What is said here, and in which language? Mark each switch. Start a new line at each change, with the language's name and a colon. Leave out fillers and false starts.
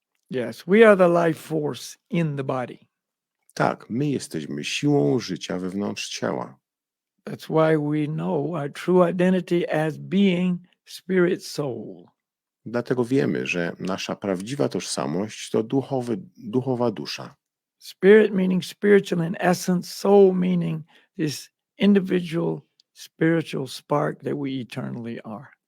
English: Yes, we are the life force in the body.
Polish: Tak, my jesteśmy siłą życia wewnątrz ciała.
English: That's why we know our true identity as being spirit soul.
Polish: Dlatego wiemy, że nasza prawdziwa tożsamość to duchowa dusza.
English: Spirit meaning spiritual in essence, soul meaning this individual spiritual spark that we eternally are.